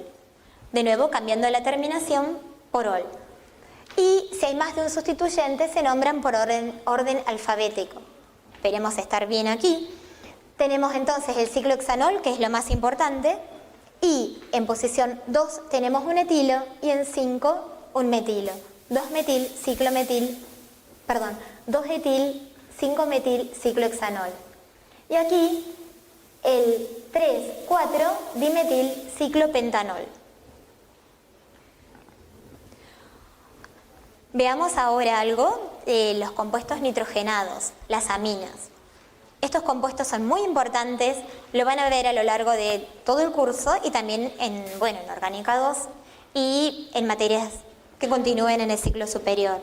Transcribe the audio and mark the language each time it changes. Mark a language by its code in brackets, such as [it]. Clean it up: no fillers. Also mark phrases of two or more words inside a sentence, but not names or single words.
[es] De nuevo cambiando la terminación por ol. Y si hay más de un sustituyente se nombran por orden alfabético. Esperemos estar bien aquí. Tenemos entonces el ciclohexanol, que es lo más importante, y en posición 2 tenemos un etilo y en 5 un metilo. 2-metil, 2-etil, 5-metil ciclohexanol. Y aquí el 3,4-dimetil ciclopentanol. Veamos ahora algo de los compuestos nitrogenados, las aminas. Estos compuestos son muy importantes, lo van a ver a lo largo de todo el curso y también en Orgánica 2 y en materias que continúen en el ciclo superior.